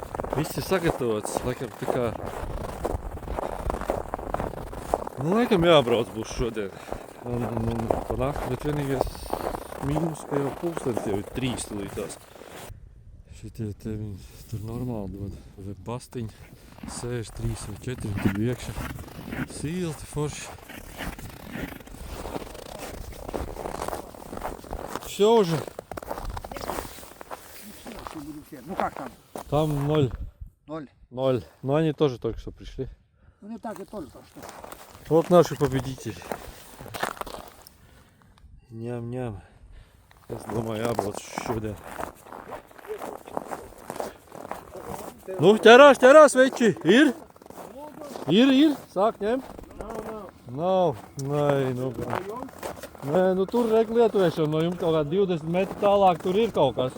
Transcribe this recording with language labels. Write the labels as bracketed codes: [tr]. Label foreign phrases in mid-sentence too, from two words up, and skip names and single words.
[lv] Viss ir sagatavots, laikam tā kā... Nu, laikam jābrauc būs šodien. Un pa nakti, bet vienīgais mīnus, ka jau pulkstenis jau ir 3 līdz. Šitie te viņi tur normāli dod. Vai bastiņi, sēž 3 vai 4, viņi tur iekšā. Silti, forši. [ru] Всё уже. Ну как там? Там 0. 0. 0. Но они тоже только что пришли. Ну не так и только что. Вот наши победители. Ням-ням. [lv] Es domāju, jābrauc šodien. Nu, ķerās, veči! Ir? Ir? Sāk ņemt? Nav. Nē, nu. Nē, nu tur lietošana no jums kaut kā 20 metri tālāk tur ir kaut kas.